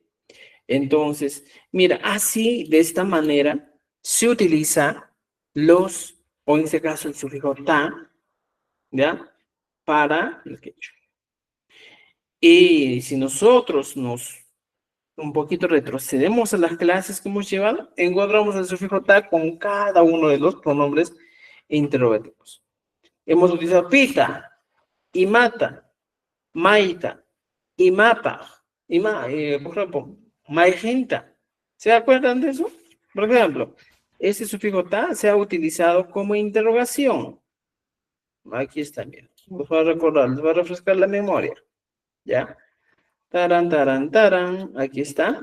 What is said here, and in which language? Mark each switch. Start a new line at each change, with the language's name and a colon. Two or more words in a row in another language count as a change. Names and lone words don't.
Spanish: Entonces, mira, así, de esta manera, se utiliza los, o en este caso el sufijo ta, ¿ya? Para el quechua. Y si nosotros nos un poquito retrocedemos a las clases que hemos llevado, encontramos el sufijo ta con cada uno de los pronombres interrogativos. Hemos utilizado
Quechua: pita, imata, maita, imapa,
Spanish: por ejemplo, maijinta. ¿Se acuerdan de eso? Por ejemplo, este sufijo ta se ha utilizado como interrogación. Aquí está, bien. Les voy a recordar, les voy a refrescar la memoria. ¿Ya? Taran, taran, taran. Aquí está.